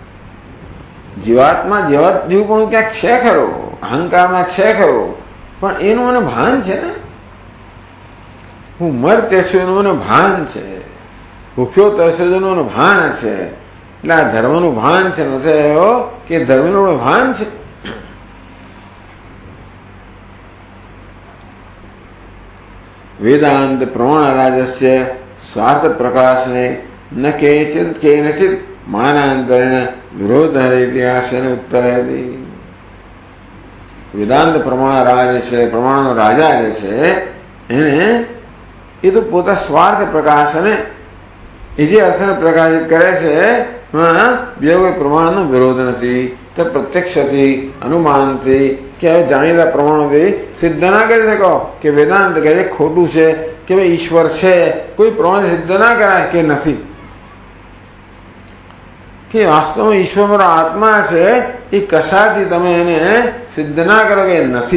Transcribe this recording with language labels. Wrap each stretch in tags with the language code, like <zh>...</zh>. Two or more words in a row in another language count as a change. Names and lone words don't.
<gu>જીવાત્મા જેવું પણ ક્યાંક છે ખરો, અહંકારમાં છે ખરો, પણ એનું મને ભાન છે ને। હું મરતે છું એનું મને ભાન છે, ભૂખ્યો તરસ્યો એનું મને ભાન છે। એટલે આ ધર્મનું ભાન છે, નથી એવો કે ધર્મનું ભાન છે।</gu> <sa>वेदांत प्रमाणराजस्य स्वार्थ प्रकाशने न केनचित मानांतरेण विरोधः इति आशयेन उत्तरयति। वेदांत प्रमाणराज</sa> <gu>છે, પ્રમાણનો રાજા જે છે એને એ તો પોતા સ્વાર્થ પ્રકાશને એ જે અર્થને પ્રકાશિત કરે છે બીજા કોઈ પ્રમાણનો વિરોધ નથી। તો પ્રત્યક્ષથી અનુમાનથી કે હવે જાણીતા પ્રમાણોથી સિદ્ધ ના કરી શકો કે વેદાંત કહે છે ખોટું છે કે ભાઈ ઈશ્વર છે, કોઈ પ્રમાણ સિદ્ધ ના કરાય કે નથી, કે વાસ્તવમાં ઈશ્વર મારો આત્મા છે એ કશાથી તમે એને સિદ્ધ ના કરો કે નથી।</gu>